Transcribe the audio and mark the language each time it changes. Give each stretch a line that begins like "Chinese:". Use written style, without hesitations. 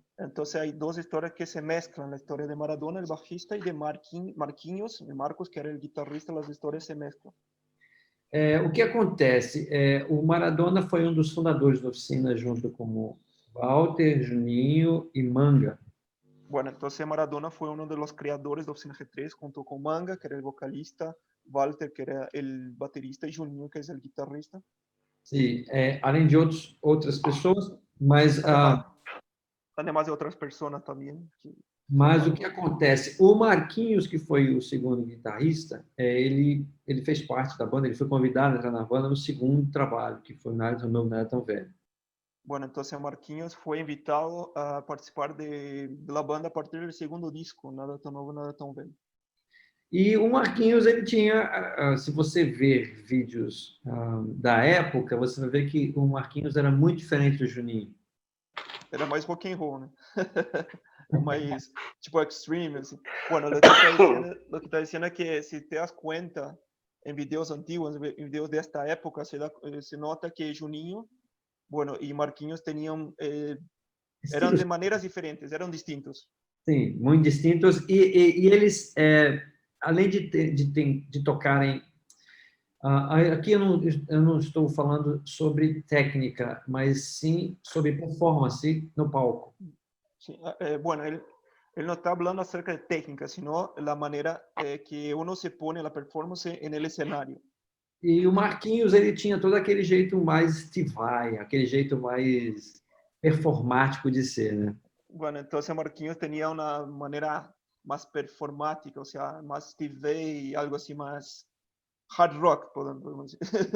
Portuguese: Então, há duas histórias que se mesclam. A história de Maradona, o bajista, e de Marquinhos, Marcos, que era o guitarrista, as histórias se mesclam. O que acontece? O Maradona foi um dos fundadores da Oficina, junto com Walter, Juninho e Manga.
Spanish: Bueno, entonces Maradona fue uno de los creadores de Oficina G3, junto con Manga, que era el vocalista, Walter, que era el baterista, y Juninho, que es el guitarrista.
Portuguese: Sim, além de outras pessoas, mas...
Spanish: Además
Portuguese: de outras pessoas também. Mas o que acontece? O Marquinhos, que foi o segundo guitarrista, ele fez parte da banda, ele foi convidado a entrar na banda no segundo trabalho, que foi Nada Tão Novo, Nada Tão Velho.
Spanish: Bueno, entonces Marquinhos fue invitado a participar de la banda a partir del segundo disco, Nada Tão Novo, Nada Tão Velho.
Portuguese: E o Marquinhos, ele tinha, se você ver vídeos da época, você vai ver que o Marquinhos era muito diferente do Juninho. Era mais rock and roll, né? Mais tipo extreme, assim.
Spanish: Bueno, lo que está diciendo es que si te das cuenta en videos antiguos, en videos de esta época, se nota que Juninho, bueno, y Marquinhos tenían, eran de
Portuguese: maneiras diferentes, eram distintos. Sim, muito distintos. E eles, além de tocarem... aqui eu não estou falando sobre técnica, mas sim sobre performance no palco.
Spanish: Sí, bueno,
Portuguese: Ele não está falando
Spanish: acerca de técnica, sino la maneira que uno se pone la performance en el escenario.
Portuguese: E o Marquinhos, ele tinha todo aquele jeito mais Steve Vai, aquele jeito mais performático de ser, né?
Spanish: Bueno, entonces Marquinhos tenía una manera más performática, o sea, más Steve Vai, algo así más hard rock, podemos decir.